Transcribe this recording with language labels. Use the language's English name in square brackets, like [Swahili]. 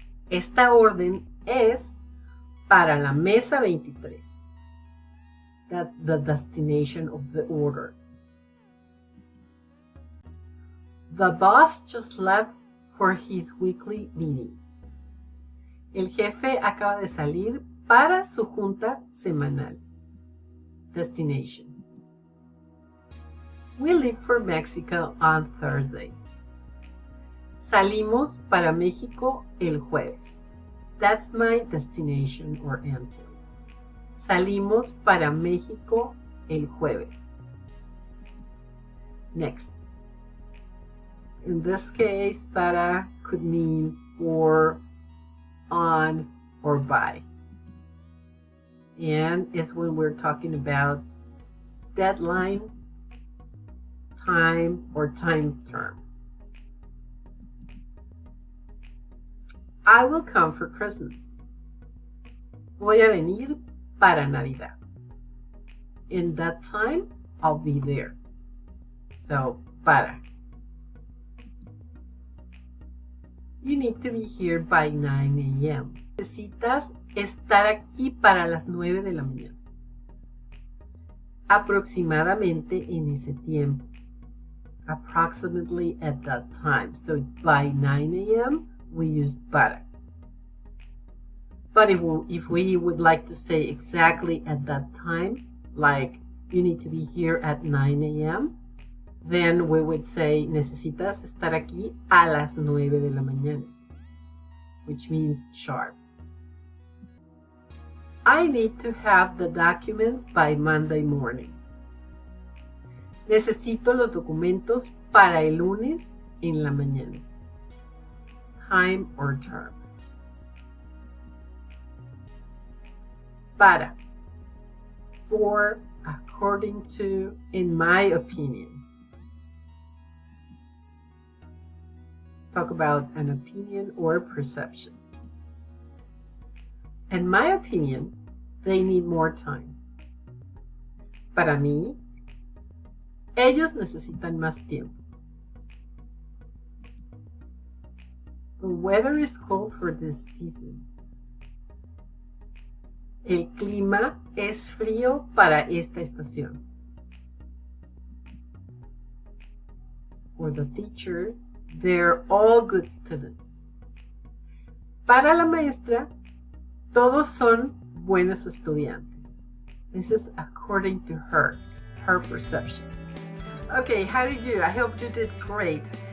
[Spanish] Esta orden es para la mesa 23. [English] That's the destination of the order. The boss just left for his weekly meeting. [Spanish] El jefe acaba de salir para su junta semanal. [English] Destination. We leave for Mexico on Thursday. [Spanish] Salimos para México el jueves. [English] That's my destination or endpoint. [Spanish] Salimos para México el jueves. [English] Next. In this case, para could mean for, on, or by. And it's when we're talking about deadline, time, or time term. I will come for Christmas. Voy a venir para Navidad. In that time, I'll be there. So, para. You need to be here by 9 a.m. [Spanish] Necesitas estar aquí para las 9 de la mañana. Aproximadamente en ese tiempo. [English] Approximately at that time. So by 9 a.m. we use para. But if we would like to say exactly at that time, like you need to be here at 9 a.m., then we would say [Spanish] necesitas estar aquí a las 9 de la mañana, [English] which means sharp. I need to have the documents by Monday morning. [Spanish] Necesito los documentos para el lunes en la mañana. [English] Time or term. [Spanish] Para. [English] For, according to, in my opinion. Talk about an opinion or perception. In my opinion, they need more time. [Spanish] Para mí, ellos necesitan más tiempo. [English] The weather is cold for this season. [Spanish] El clima es frío para esta estación. [English] For the teacher, they're all good students. [Spanish] Para la maestra, todos son buenos estudiantes. [English] This is according to her perception. Okay, how did you do? I hope you did great.